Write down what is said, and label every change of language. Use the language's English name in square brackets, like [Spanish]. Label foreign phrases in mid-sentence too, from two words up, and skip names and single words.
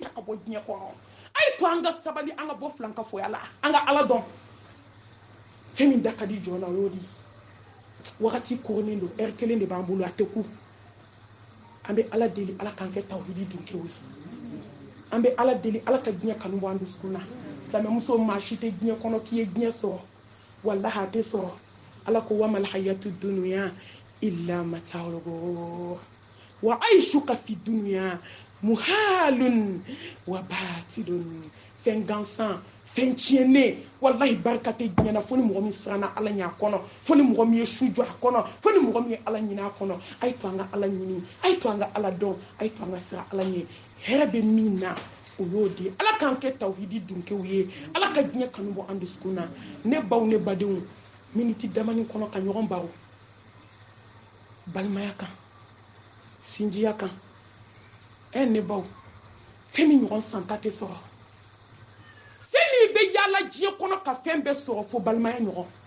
[Bambara] ta ka bɔ diɲɛ kɔnɔ a ye to an ka sabali an ka bɔ filanka foya la an ka ala dɔn fɛn min da ka di jɔn na o y'o di wagati koronnen don heure kelen de b'an bolo a tɛ ku an bɛ ala deli ala k'an kɛ tawhidi dunkew ye an bɛ ala deli ala ka diɲɛ kanu bɔ an dusukun na silamɛmuso maa si tɛ diɲɛ kɔnɔ k'i ye diɲɛ sɔrɔ wallahi a tɛ sɔrɔ ala ko [Arabic] وما الحياة الدنيا إلا متاع الغرور وعيشك في الدنيا محال وباطل [Bambara] fɛn gansan fɛn tiɲɛnen wallahi barika tɛ diɲɛ na fo ni mɔgɔ min siranna ala ɲɛ a kɔnɔ fo ni mɔgɔ min ye su jɔ a kɔnɔ fo ni mɔgɔ min ye ala ɲini a kɔnɔ a ye to an ka ala ɲini a ye to an ka ala dɔn a ye to an ka siran ala ɲɛ hɛrɛ bɛ min na o y'o de ala k'an kɛ tawhidi dunkew ye ala ka diɲɛ kanu bɔ an dusukun na ne baw ne badenw miniti damani kɔnɔ ka ɲɔgɔn baro balimaya kan sinjiya kan ne baw fɛn min ɲɔgɔn santa tɛ sɔrɔ fɛn min bɛ yaala diɲɛ kɔnɔ ka fɛn bɛɛ sɔrɔ fo balimaya ɲɔgɔn